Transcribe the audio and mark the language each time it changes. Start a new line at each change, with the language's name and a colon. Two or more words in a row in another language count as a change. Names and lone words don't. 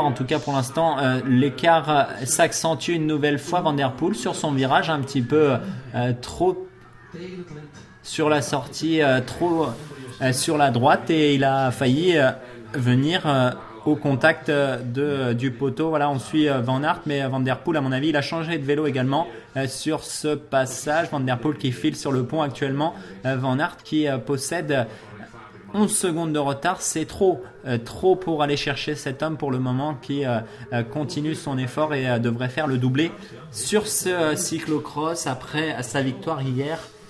French: En tout cas pour l'instant l'écart s'accentue une nouvelle fois. Van der Poel sur son virage un petit peu trop sur la sortie, trop sur la droite, et il a failli venir au contact du poteau. Voilà, on suit Van Aert, mais Van der Poel, à mon avis, il a changé de vélo également sur ce passage. Van der Poel qui file sur le pont actuellement. Van Aert qui possède 11 secondes de retard, c'est trop pour aller chercher cet homme pour le moment qui continue son effort et devrait faire le doublé sur ce cyclocross après sa victoire hier.